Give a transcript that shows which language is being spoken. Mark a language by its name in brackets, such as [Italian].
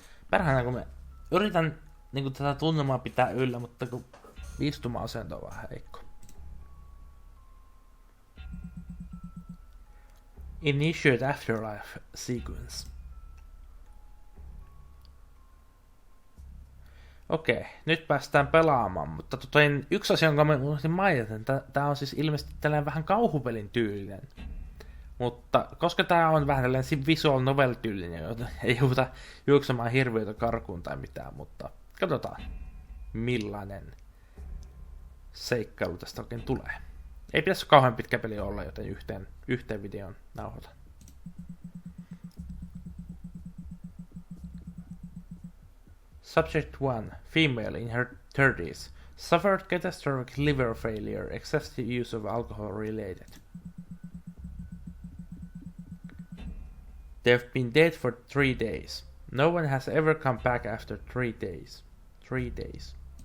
[Finnish] Perhana, kun mä yritän tätä tunnelmaa pitää yllä, mutta kun istuma-asento on vähän heikko. [English] Initiate Afterlife sequence. [Finnish] Okei, nyt päästään pelaamaan, mutta yksi asia, jonka mä unohdin mainita, että tää on siis ilmeisesti tällainen vähän kauhupelin tyylinen. Mutta koska tää on vähän tällainen visual novel tyylinen, joten ei jouduta juoksemaan hirviötä karkuun tai mitään, mutta katsotaan millainen seikkailu tästä oikein tulee. Ei pitäisi kauhean pitkä peli olla, joten yhteen videon nauhoitan. [English] Subject 1, female in her 30s, suffered catastrophic liver failure, excessive use of alcohol related. They've been dead for 3 days. No one has ever come back after 3 days. 3 days.